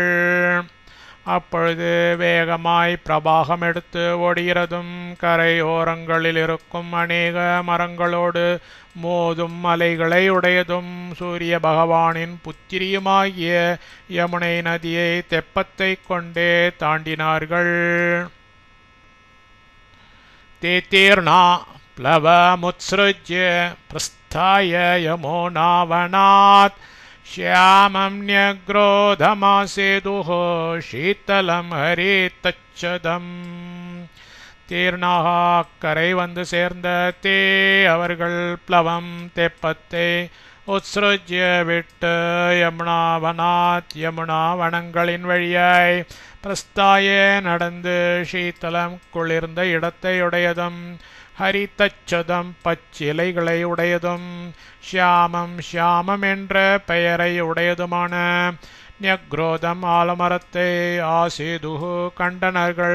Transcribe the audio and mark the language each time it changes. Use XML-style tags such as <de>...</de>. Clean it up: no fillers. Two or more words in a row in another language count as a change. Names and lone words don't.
<ta>அப்பொழுது வேகமாய் பிரபாகம் எடுத்து ஓடுகிறதும் கரையோரங்களில் இருக்கும் அநேக மரங்களோடு மோதும் அலைகளை உடையதும் சூரிய பகவானின் புத்திரியுமாகிய யமுனை நதியை தெப்பத்தை கொண்டே தாண்டினார்கள்.</ta> <sa>தேத்தீர்ணா प्लवमुत्सृज्य प्रस्थाय यमुनावनात् श्यामं न्यग्रोधमासेदुः शीतलं हरितच्छदम्.</sa> <ta>தீர்ணாக கரை வந்து சேர்ந்த அவர்கள் பிளவம் தெப்பத்தை உத்ஸ்ருஜ்ய விட்டு யமுனாவனாத் யமுனா வனங்களின் வழியாய் பிரஸ்தாய நடந்து சீதலம் குளிர்ந்த இடத்தை உடையதும் ஹரிதச்சதம் பச்சிலைகளை உடையதும் ஷியாமம் ஷியாமம் என்ற பெயரை உடையதுமான ஞக்ரோதம் ஆலமரத்தை ஆசிதுகு கண்டனர்கள்.</ta>